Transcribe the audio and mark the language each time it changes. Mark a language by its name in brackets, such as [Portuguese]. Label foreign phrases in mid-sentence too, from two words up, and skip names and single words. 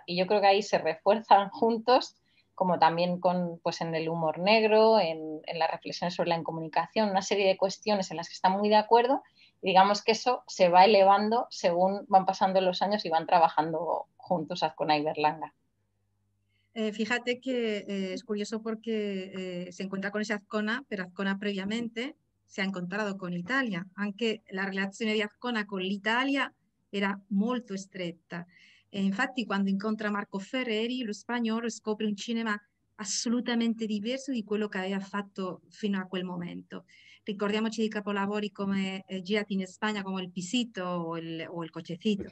[Spanish] Y yo creo que ahí se refuerzan juntos, como también pues en el humor negro, en las reflexiones sobre la incomunicación, una serie de cuestiones en las que están muy de acuerdo. Y digamos que eso se va elevando según van pasando los años y van trabajando juntos Azcona y Berlanga. Fíjate que es curioso porque se encuentra con ese Azcona, pero Azcona previamente [Italian] si è incontrato con l'Italia. Anche la relazione di Azcona con l'Italia era molto stretta. E infatti quando incontra Marco Ferreri, lo spagnolo scopre un cinema assolutamente diverso di quello che aveva fatto fino a quel momento. Ricordiamoci di capolavori come girati in Spagna come Il Pisito o il Cochecito.